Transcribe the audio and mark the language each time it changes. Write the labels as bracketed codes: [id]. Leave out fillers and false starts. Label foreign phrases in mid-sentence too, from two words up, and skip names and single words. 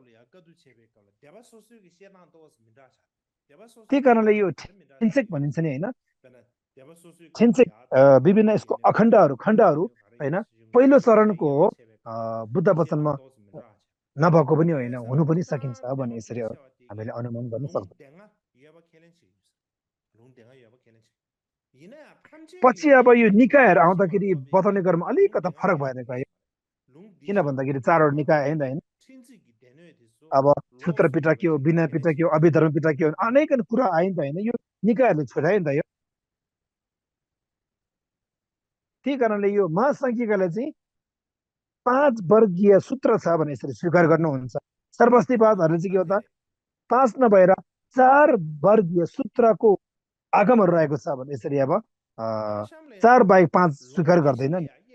[ne] त्यही कारणले यो छिन्सेक भनिन्छ नि होइन छिन्सेक विभिन्न यसको खण्डहरू होइन पहिलो चरणको हो बुद्ध वचनमा नभएको पनि होइन हुनु पनि सकिन्छ भन्ने यसरी हामीले अनुमान गर्न सक्छौँ पछि अब यो निकायहरू आउँदाखेरि बताउने क्रममा अलिकता फरक भएर गयो किन भन्दाखेरि चारवटा निकाय होइन अब सूत्र पिटक के हो विनय पिटक के हो अभिधर्म पिटक के हो अनेक कुरा आयो नि त होइन यो निकायहरूले छोडायो नि त यो त्यही कारणले यो महासङ्घिकाले चाहिँ 5 वर्गीय सूत्र छ भने यसरी स्वीकार गर्नुहुन्छ सर्वस्तिवादहरूले चाहिँ के हो त 5 नभएर 4 वर्गीय सूत्रको आगमहरू रहेको छ भने यसरी अब 4 बाहेक 5 स्वीकार गर्दैन नि